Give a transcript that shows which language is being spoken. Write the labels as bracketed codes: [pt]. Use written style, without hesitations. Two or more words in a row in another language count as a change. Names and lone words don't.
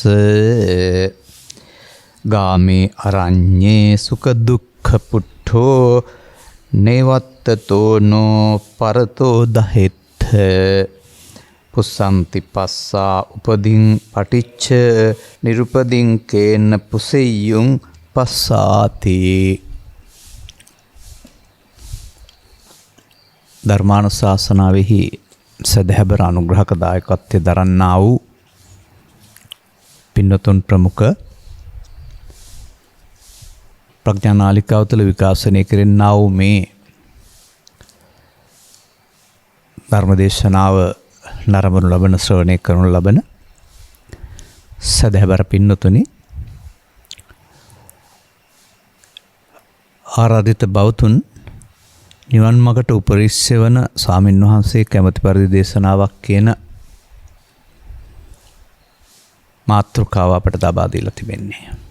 [pi] ගාමේ අරඤ්ඤේ සුඛ දුක්ඛ පුට්ඨෝ නේවත්තතෝ නෝ පරතෝ දහෙත්ථ පුසන්ති පස්සා උපදින් පටිච්ච නිරුපදින් කේන පුසෙය්‍යුං පස්සාති. [si] ධර්මානුශාසනාවෙහි සදහැබර අනුග්‍රහක දායකත්වය දරන්නා වූ පින්නතුන් ප්‍රමුඛ ප්‍රඥානාලිකාව තුළ විකාශනය කෙරෙන්නා වූ මේ ධර්මදේශනාව නරඹනු ලබන ශ්‍රවණය කරනු ලබන සදහැබර පින්නතුනි, ආරාධිත බෞතුන් නිවන් මගට උපරිශ්‍ය වන ස්වාමින් වහන්සේ කැමැති පරිදි දේශනාවක් කියන මාතෘකාව අපට ලබා දීලා තිබෙන්නේ.